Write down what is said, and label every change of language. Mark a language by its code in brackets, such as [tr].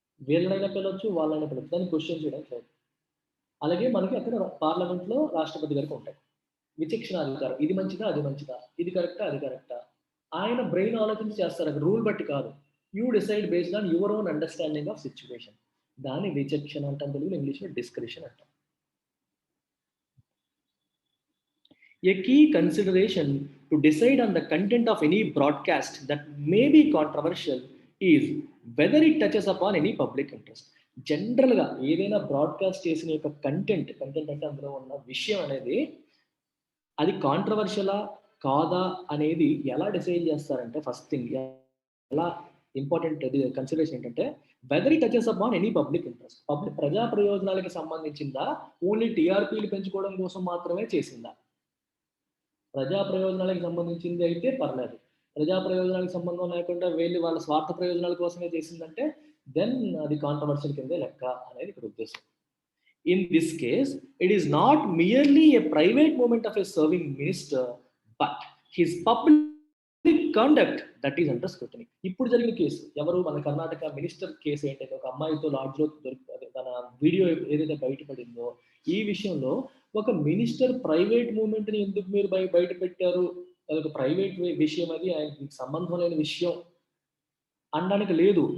[te] వీళ్ళనైనా పిలవచ్చు, వాళ్ళైనా పిలవచ్చు, దాన్ని క్వశ్చన్ చేయడానికి లేదు. అలాగే మనకి అక్కడ పార్లమెంట్లో రాష్ట్రపతి గారికి ఉంటాయి విచక్షణ అధికారం, ఇది మంచిదా అది మంచిదా, ఇది కరెక్టా అది కరెక్టా, ఆయన బ్రెయిన్ ఆలోచించి చేస్తారు, అక్కడ రూల్ బట్టి కాదు. [en] You decide based on your own understanding of situation. [te] దాన్ని విచక్షణ అంటాం తెలుగులో, ఇంగ్లీష్లో డిస్క్రిషన్ అంటాం. [en] A key consideration to decide on the content of any broadcast that may be controversial is whether it touches upon any public interest. [te] జనరల్గా ఏదైనా broadcast చేసిన యొక్క కంటెంట్ అంటే అందులో ఉన్న విషయం అనేది అది కాంట్రవర్షియలా కాదా అనేది ఎలా డిసైడ్ చేస్తారంటే, ఫస్ట్ థింగ్ ఎలా ఇంపార్టెంట్ కన్సిడరేషన్ ఏంటంటే, [en] Whether it touches upon any public interest. [te] ప్రజా ప్రయోజనాలకు సంబంధించిందా, ఓన్లీ టీఆర్పీలు పెంచుకోవడం కోసం మాత్రమే చేసిందా? ప్రజా ప్రయోజనాలకు సంబంధించింది అయితే పర్లేదు. ప్రజా ప్రయోజనాలకు సంబంధం లేకుండా వాళ్ళ స్వార్థ ప్రయోజనాల కోసమే చేసిందంటే దెన్ అది కాంట్రవర్షియల్ కిందే లెక్క అనేది ఇక్కడ ఉద్దేశం. [en] In this case, it is not merely a private moment of a serving minister, but his public conduct that is under scrutiny. [te] ఇప్పుడు జరిగిన కేసు ఎవరు, మన కర్ణాటక మినిస్టర్ కేసు ఏంటంటే ఒక అమ్మాయితో లాడ్జ్లో తన వీడియో ఏదైతే బయటపడిందో, ఈ విషయంలో ఒక మినిస్టర్ ప్రైవేట్ మూమెంట్ని ఎందుకు మీరు బయట పెట్టారు, అదొక ప్రైవేట్ విషయం, అది ఆయనకి సంబంధం లేని విషయం అనడానికి లేదు.